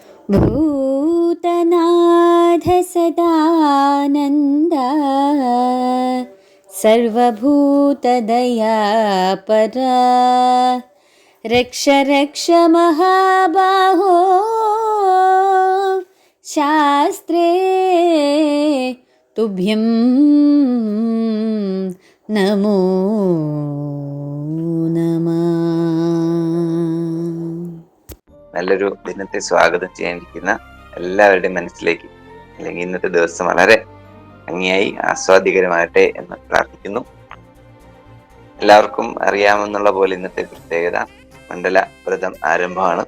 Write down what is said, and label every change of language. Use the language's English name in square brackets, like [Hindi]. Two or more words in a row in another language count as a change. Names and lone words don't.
[Sanskrit] भूतनाथ सदानन्द सर्वभूतदयापर रक्ष रक्ष महाबाहो शास्त्रे तुभ्यं नमो नमः. [Malayalam] നല്ലൊരു ദിനത്തെ സ്വാഗതം ചെയ്യാനിരിക്കുന്ന എല്ലാവരുടെയും മനസ്സിലേക്ക് അല്ലെങ്കിൽ ഇന്നത്തെ ദിവസം വളരെ ഭംഗിയായി ആസ്വാദികരമാകട്ടെ എന്ന് പ്രാർത്ഥിക്കുന്നു. എല്ലാവർക്കും അറിയാമെന്നുള്ള പോലെ ഇന്നത്തെ പ്രത്യേകത മണ്ഡല വ്രതം ആരംഭമാണ്.